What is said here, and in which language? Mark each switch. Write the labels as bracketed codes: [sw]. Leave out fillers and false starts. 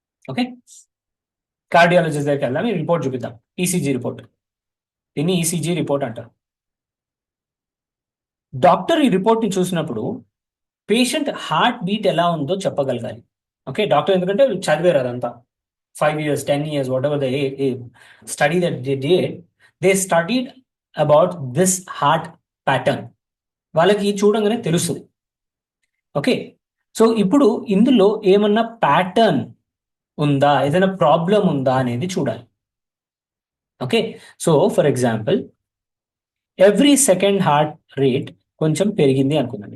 [te] Okay, cardiologist దగ్గరికి వెళ్దాం. ఈ రిపోర్ట్ చూపిద్దాం, ఈసీజీ రిపోర్ట్. దీన్ని ఈసీజీ రిపోర్ట్ అంటారు. డాక్టర్ ఈ రిపోర్ట్ని చూసినప్పుడు పేషెంట్ హార్ట్ బీట్ ఎలా ఉందో చెప్పగలగాలి. ఓకే, డాక్టర్ ఎందుకంటే చదివారు అదంతా. [en] 5 years, 10 years, whatever the study that they did, they studied about this heart pattern. [te] వాళ్ళకి చూడంగానే తెలుస్తుంది. ఓకే, సో ఇప్పుడు ఇందులో ఏమన్నా ప్యాటర్న్ ఉందా, ఏదైనా ప్రాబ్లం ఉందా అనేది చూడాలి. Okay, so [en] for example, [te] every second heart rate కొంచెం పెరిగింది అనుకుందాం.